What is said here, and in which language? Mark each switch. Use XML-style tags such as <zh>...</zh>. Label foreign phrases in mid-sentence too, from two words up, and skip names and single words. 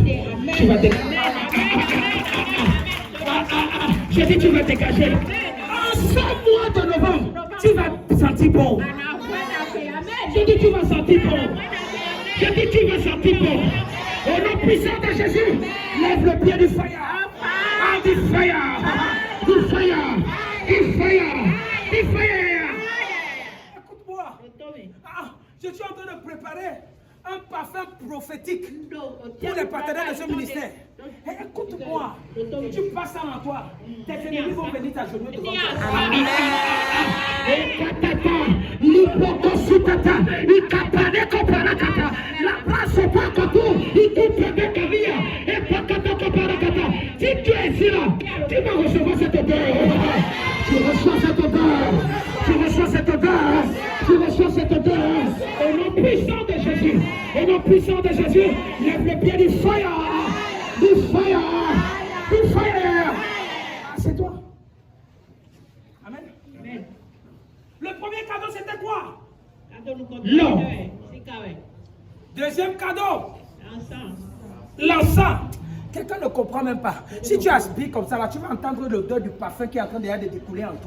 <fr>Tu vas dégager. Je dis tu vas dégager. En ce mois de novembre, tu vas sentir bon. Je dis tu vas sentir bon. Je dis tu vas sentir bon. Au nom puissant de Jésus, lève le pied du fire. Du fire. Du fire. Du fire. Du fire. Je suis en train de préparer un parfum prophétique pour les partenaires de ce ministère. Écoute-moi, tu passes ça en toi. Tes ennemis vont venir t'agenouiller devant toi. Si tu es ici là, tu vas recevoir cette odeur. Tu reçois cette odeur. Tu reçois cette odeur. Tu reçois cette odeur. Au nom puissant de Jésus. Au nom puissant de Jésus, lève le pied du fire. Du fire. Du fire. C'est toi. Amen. Amen. Le premier cadeau, c'était quoi? L'or. Deuxième cadeau. L'encens. Quelqu'un ne comprend même pas. Si tu aspires comme ça, là, tu vas entendre l'odeur du parfum qui est en train de découler en toi.</fr>